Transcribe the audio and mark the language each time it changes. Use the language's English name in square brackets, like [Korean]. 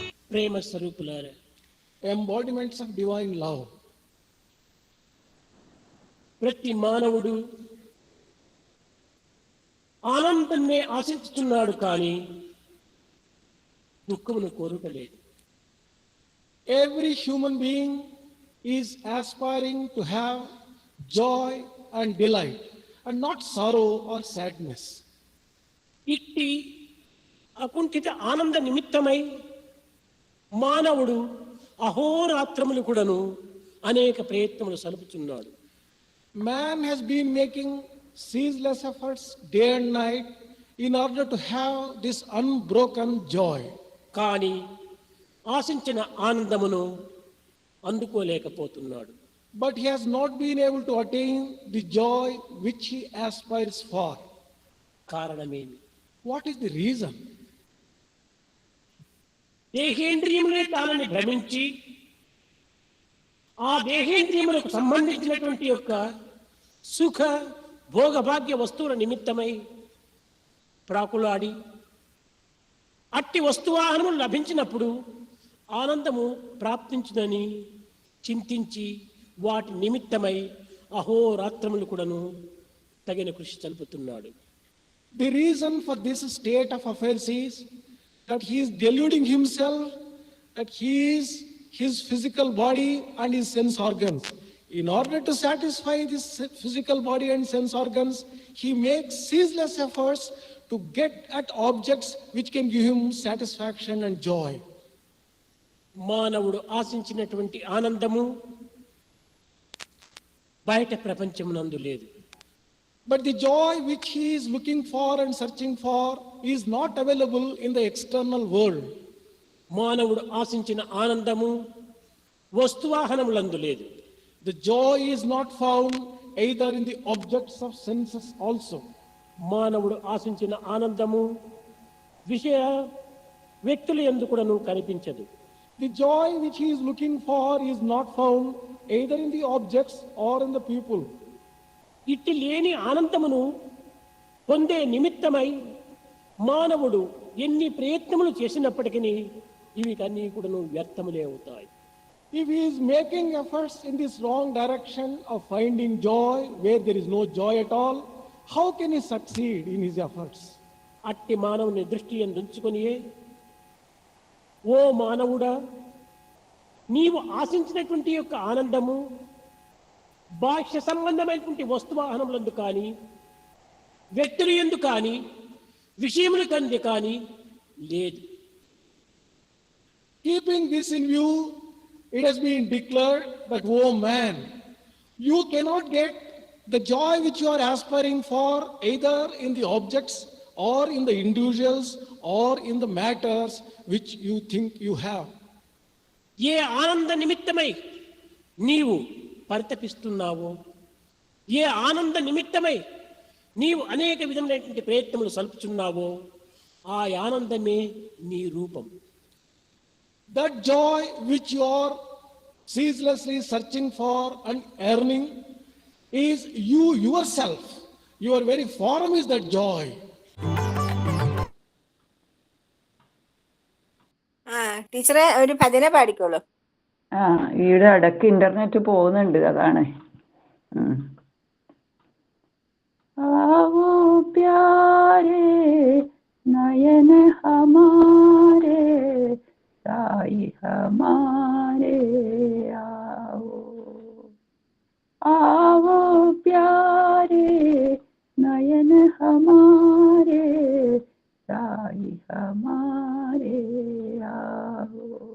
[Telugu] ప్రేమ స్వరూపులారా, [English] Embodiments of divine love. [Telugu] ప్రతి మానవుడు ఆనందాన్నే ఆశిస్తున్నాడు, కానీ దుఃఖమును కోరుటలేదు. [English] Every human being is aspiring to have joy and delight and not sorrow or sadness. [Telugu] ఇట్టి అకుంఠిత ఆనంద నిమిత్తమై మానవుడు అహోరాత్రములు కూడాను అనేక ప్రయత్నములు సలుపుచున్నాడు. [English] Man has been making ceaseless efforts day and night in order to have this unbroken joy. [Telugu] కానీ ఆశించిన ఆనందమును అందుకోలేకపోతున్నాడు. [English] but he has not been able to attain the joy which he aspires for. [Telugu] కారణమేమి? [English] What is the reason? [Telugu] దేహేంద్రియములే తానని భ్రమించి ఆ దేహేంద్రియములకు సంబంధించినటువంటి యొక్క సుఖ భోగభాగ్య వస్తువుల నిమిత్తమై ప్రాకులాడి అట్టి వస్తువాహనములు లభించినప్పుడు ఆనందము ప్రాప్తించునని చింతించి వాటి నిమిత్తమై అహోరాత్రములు కూడాను తగిన కృషి జరుపుతున్నాడు. [English] The reason for this state of affairs is that he is deluding himself that he is his physical body and his sense organs. In order to satisfy this physical body and sense organs, he makes ceaseless efforts to get at objects which can give him satisfaction and joy. [Telugu] మానవుడు ఆశించినటువంటి ఆనందము బయట ప్రపంచమునందు లేదు. [English] But the joy which he is looking for and searching for is not available in the external world. [Telugu] మానవుడు ఆశించిన ఆనందము వస్తువాహనములందు లేదు. [English] The joy is not found either in the objects of senses also. [Telugu] మానవుడు ఆశించిన ఆనందము విషయ వ్యక్తుల యందు కూడాను కనిపించదు. [English] The joy which he is looking for is not found either in the objects or in the people. [Telugu] ఇట్టి లేని ఆనందమును పొందే నిమిత్తమై మానవుడు ఎన్ని ప్రయత్నములు చేసినప్పటికీ ఇవి అన్నీ కూడాను వ్యర్థములే అవుతాయి. [English] If he is making efforts in this wrong direction of finding joy where there is no joy at all, how can he succeed in his efforts? [Telugu] అట్టి మానవుని దృష్టి ఉంచుకొని ఓ మానవుడా, నీవు ఆశించినటువంటి యొక్క ఆనందము బాహ్య సంబంధమైనటువంటి వస్తువాహనములందు కానీ వ్యక్తులు యందు కానీ విషయముల కందు కానీ లేదు. [English] Keeping this in view, it has been declared that, oh man, you cannot get the joy which you are aspiring for either in the objects or in the individuals or in the matters which you think you have. [Telugu] ఏ ఆనంద నిమిత్తమై నీవు పరితపిస్తున్నావో, ఏ ఆనంద నిమిత్తమై నీవు అనేక విధమైనటువంటి ప్రయత్నములు సల్పుచున్నావో, ఆ ఆనందమే నీ రూపం. [English] That joy which you are ceaselessly searching for and earning is you yourself. Your very form is that joy. [Malayalam] ടീച്ചറെ ഒരു ഭജന പാടിക്കോളൂ. ഈടെ ഇടയ്ക്ക് ഇന്റർനെറ്റ് പോകുന്നുണ്ട്, അതാണ്. [Hindi] आओ प्यारे नयन हमारे साई हमारे आओ, आओ प्यारे नयन हमारे साई हमारे आओ,